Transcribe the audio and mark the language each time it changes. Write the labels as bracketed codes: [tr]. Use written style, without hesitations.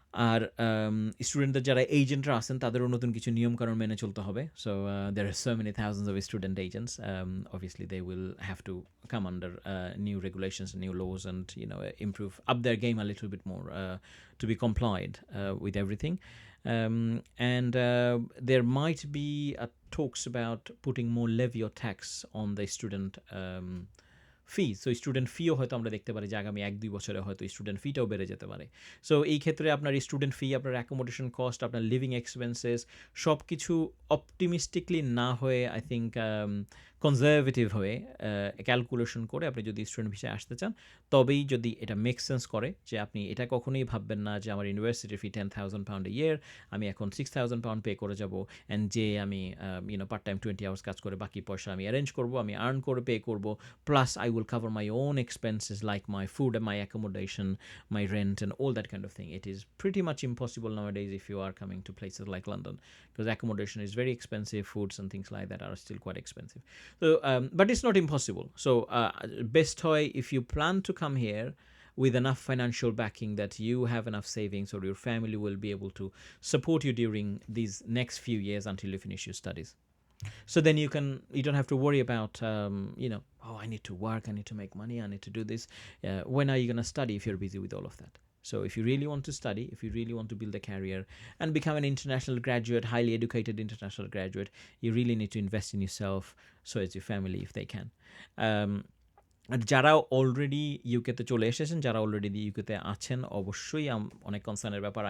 [bn] আর স্টুডেন্টদের যারা এজেন্টরা আছেন তাদেরও নতুন কিছু নিয়মকানুন মেনে চলতে হবে। [en] So there are so many thousands of student agents. Obviously they will have to come under new regulations and new laws, and improve up their game a little bit more to be complied with everything. And there might be talks about putting more levy or tax on the student fee. [bn] So student ফিও হয়তো আমরা দেখতে পারি যে আগামী 1-2 বছরে হয়তো student ফিটাও বেড়ে যেতে পারে। সো এই ক্ষেত্রে আপনার স্টুডেন্ট ফি, আপনার অ্যাকোমোডেশন কস্ট, আপনার লিভিং এক্সপেন্সেস সব কিছু অপটিমিস্টিকলি না হয়ে আই থিঙ্ক কনজারভেটিভ হয়ে ক্যালকুলেশন করে আপনি যদি স্টুডেন্ট ভিসায় আসতে চান, তবেই যদি এটা মেক সেন্স করে যে আপনি এটা কখনোই ভাববেন না যে আমার ইউনিভার্সিটির ফি 10,000 পাউন্ড এ ইয়ার, আমি এখন 6,000 পাউন্ড পে করে যাব, অ্যান্ড যে আমি পার্ট টাইম 20 আওয়ার্স কাজ করে বাকি পয়সা আমি অ্যারেঞ্জ করবো, আমি আর্ন করে পে করবো, [en] Plus I will cover my own expenses like my food and my accommodation, my rent and all that kind of thing. It is pretty much impossible nowadays if you are coming to places like London, because accommodation is very expensive, foods and things like that are still quite expensive. So, but it's not impossible. So best hoy if you plan to come here with enough financial backing that you have enough savings or your family will be able to support you during these next few years until you finish your studies. So then you don't have to worry about oh, I need to work, I need to make money, I need to do this. When are you going to study if you're busy with all of that? So if you really want to study, if you really want to build a career and become an international graduate, highly educated international graduate, you really need to invest in yourself, so as your family if they can. [bn] আর যারা already ইউকেতে চলে এসেছেন, যারা already ইউকেতে আছেন, অবশ্যই অনেক কনসার্নের ব্যাপার।